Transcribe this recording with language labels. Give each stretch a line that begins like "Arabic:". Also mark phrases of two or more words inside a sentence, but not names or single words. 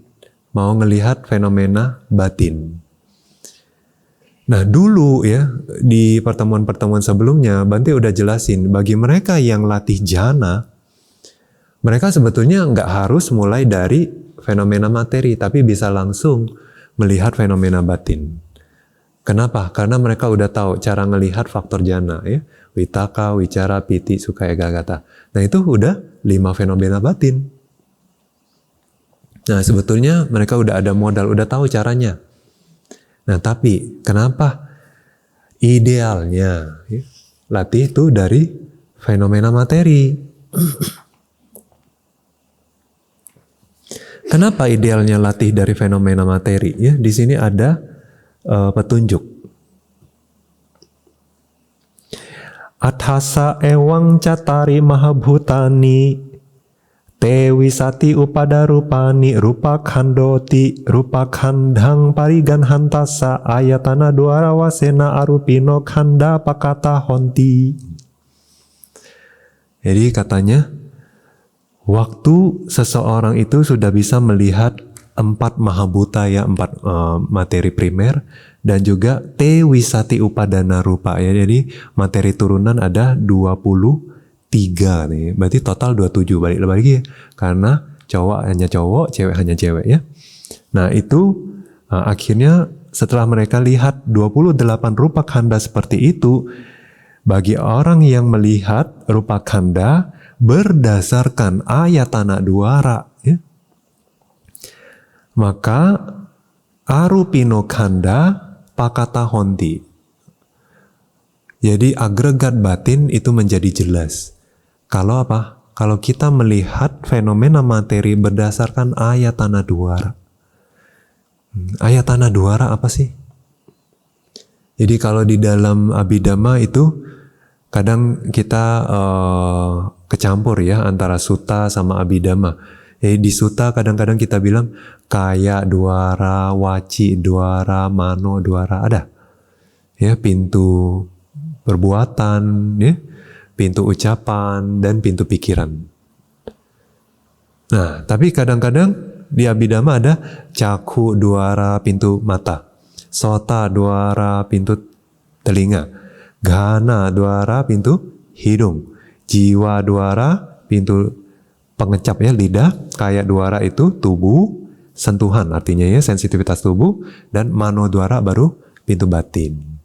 Indonesian: Mau ngelihat fenomena batin. Nah, dulu ya, di pertemuan-pertemuan sebelumnya, Bante udah jelasin, bagi mereka yang latih jhana, mereka sebetulnya nggak harus mulai dari fenomena materi, tapi bisa langsung melihat fenomena batin. Kenapa? Karena mereka udah tahu cara ngelihat faktor jhana, ya.
Pali: Vitaka, wicara, piti, sukha, ekagata.
Indonesian: Nah, itu udah 5 fenomena batin. Nah, sebetulnya mereka udah ada modal, udah tahu caranya. Nah, tapi kenapa idealnya ya, latih itu dari fenomena materi? Kenapa idealnya latih dari fenomena materi? Ya, di sini ada petunjuk.
Pali: Athasa ewang catari mahabhutani te wisati upada rupani rupa khandoti rupa khandhang parigan hantasa ayatana duara wasena arupino khanda pakata honti.
Indonesian: Jadi katanya, waktu seseorang itu sudah bisa melihat 4 mahabhuta ya, 4 materi primer dan juga
Pali: te wisati upadana rupa
Indonesian: ya. Jadi materi turunan ada 23 nih. Berarti total 27, balik lagi ya. Karena cowok hanya cowok, cewek hanya cewek ya. Nah, itu akhirnya setelah mereka lihat 28
Pali: rupa khanda
Indonesian: seperti itu, bagi orang yang melihat
Pali: rupa khanda
Indonesian: berdasarkan
Pali: ayatana duara
Indonesian: ya, maka
Pali: arupino khanda pakata honti.
Indonesian: Jadi agregat batin itu menjadi jelas. Kalau apa? Kalau kita melihat fenomena materi berdasarkan
Pali: ayatana duara. Ayatana Dwara
Indonesian: apa sih? Jadi kalau di dalam Abhidhamma itu kadang kita kecampur ya antara sutta sama Abhidhamma. Jadi di sutta kadang-kadang kita bilang
Pali: kaya dwara, waci dwara, mano dwara,
Indonesian: ada. Ya, pintu perbuatan, ya, pintu ucapan, dan pintu pikiran. Nah, tapi kadang-kadang di Abhidhamma ada
Pali: caku dwara,
Indonesian: pintu mata,
Pali: sota dwara,
Indonesian: pintu telinga,
Pali: ghana dwara,
Indonesian: pintu hidung,
Pali: jiwa dwara,
Indonesian: pintu pengecap ya, lidah,
Pali: kaya dwara
Indonesian: itu tubuh, sentuhan artinya ya, sensitivitas tubuh, dan
Pali: mano dwara
Indonesian: baru pintu batin.